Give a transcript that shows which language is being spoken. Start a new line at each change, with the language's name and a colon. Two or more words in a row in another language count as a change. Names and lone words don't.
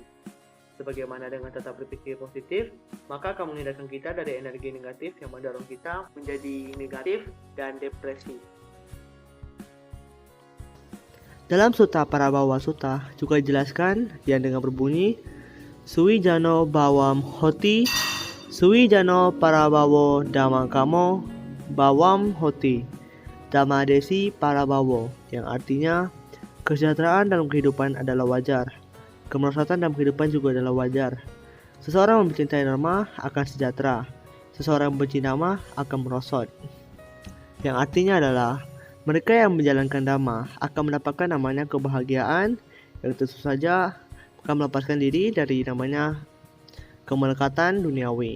Indonesian: Sebagaimana dengan tetap berpikir positif, maka akan menghindarkan kita dari energi negatif yang mendorong kita menjadi negatif dan depresi. Dalam Sutta Parabhava Sutta juga dijelaskan yang dengan berbunyi
Pali: Suwijano bawam hoti, Suwijano parabhavo dhammakamo bawam hoti, Dhammadesi parabhavo,
Indonesian: yang artinya kesejahteraan dalam kehidupan adalah wajar, kemerosotan dalam kehidupan juga adalah wajar. Seseorang yang mencintai dharma akan sejahtera, seseorang yang benci dharma akan merosot. Yang artinya adalah mereka yang menjalankan dharma akan mendapatkan namanya kebahagiaan yang tentu saja akan melepaskan diri dari namanya kemelekatan duniawi.